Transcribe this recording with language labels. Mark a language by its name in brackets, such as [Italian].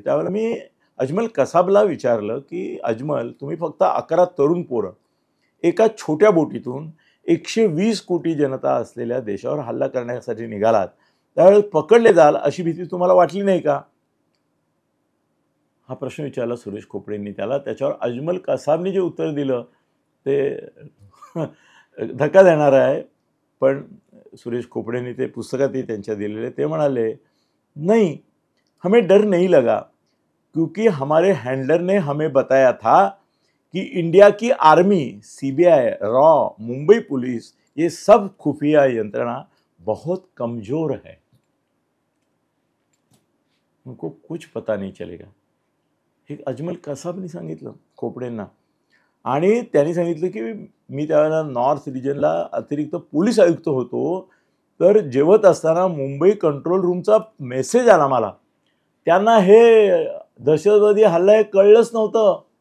[Marathi] त्यावेळेला मी अजमल कसाबला विचारलं की अजमल, तुम्ही फक्त 11 तरुण पोरं एका छोट्या बोटीतून 120 कोटी जनता असलेल्या देशावर हल्ला करण्यासाठी निघालात, त्यावेळेस पकडले जाल अशी भीती तुम्हाला वाटली नाही का? हा प्रश्न विचारला सुरेश खोपडेंनी त्याला. त्याच्यावर अजमल कसाबने जे उत्तर दिलं ते धक्का देणारं आहे. पण सुरेश खोपडेंनी ते पुस्तकातही त्यांच्या दिलेले, ते म्हणाले, [Hindi] नहीं, हमें डर नहीं लगा क्योंकि हमारे हैंडलर ने हमें बताया था कि इंडिया की army, CBI, raw, Mumbai police, ये सब खुफिया यंत्रणा बहुत कमजोर है, उनको कुछ पता नहीं चलेगा. [Marathi] हे अजमल कसाबने सांगितलं खोपडेंना. आणि त्यांनी सांगितलं की मी त्यावेळेला नॉर्थ रिजनला अतिरिक्त पोलीस आयुक्त होतो. तर जेवत असताना मुंबई कंट्रोल रूमचा मेसेज आला मला. त्यांना हे दहशतवादी हल्ला हे कळलंच नव्हतं.